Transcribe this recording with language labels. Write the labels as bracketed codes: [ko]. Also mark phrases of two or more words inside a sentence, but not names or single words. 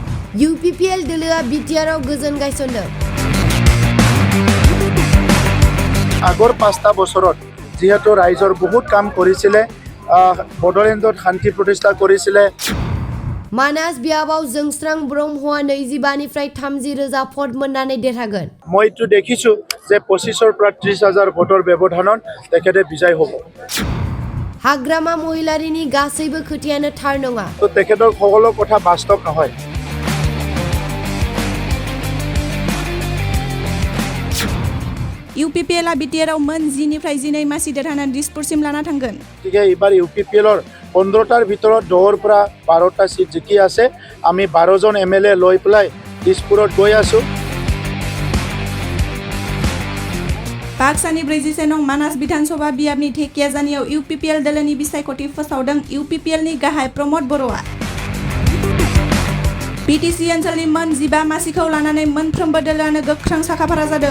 [brx] UPPL दोलोआ बिटिआरआव गोजोन गायसनदों। [as] আগৰ 5টা বছৰত যেহেতু ৰাইজৰ বহুত কাম কৰিছিলে বড়োলেণ্ডত শান্তি প্ৰতিষ্ঠা কৰিছিলে [brx] मानास बियाबाव जोंस्रां ब्रह्मआ 25 निफ्राय 30 रोजा भट मोननानै देरहागोन। [as] মইতো দেখিছো যে 25ৰ পৰা 30,000 ভোটৰ ব্যৱধানত তেখেতে বিজয় হ'ব। [brx] हाग्रामा महिलारिनि गासैबो खोथायानो थार नङा। [as] তো তেখেতৰ সকলো কথা বাস্তৱ নহয়। [brx] UPPLआ बिटिआरआव मोन 10 निफ्राय 12 मासि देरहानानै दिसपुरसिम लाना थांगोन। [as] গতিকে এইবাৰ UPPLৰ 15টাৰ ভিতৰত 10ৰ পৰা 12টা সিট জিকি আছে। আমি 12জন MLA লৈ পেলাই দিছপুৰত গৈ আছো। [brx] बाक्सानि 47 नं मानास विधानसभा बियाबनि धेकियाजानियाव UPPL दोलोनि बिसायख'थि फोसावदों UPPLनि गाहाय प्रमद बर'आ। BTC ओनसोलनि मोन 15 मासिखौ लानानै मोनफ्रोमबो दोलोआनो गोख्रों साखाफारा जादों।